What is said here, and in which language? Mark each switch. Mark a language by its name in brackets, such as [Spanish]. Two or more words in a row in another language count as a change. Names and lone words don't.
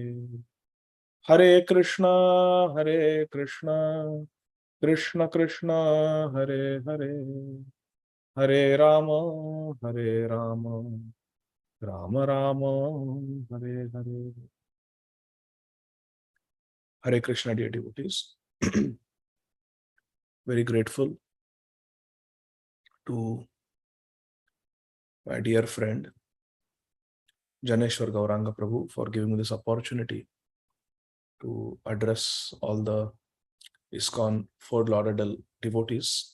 [Hindi] हरे कृष्णा कृष्णा कृष्णा हरे हरे हरे राम राम राम हरे हरे। [English] Hare Krishna, dear devotees. Very grateful to my dear friend Janeshwar Gauranga Prabhu for giving me this opportunity to address all the ISKCON Fort Lauderdale devotees.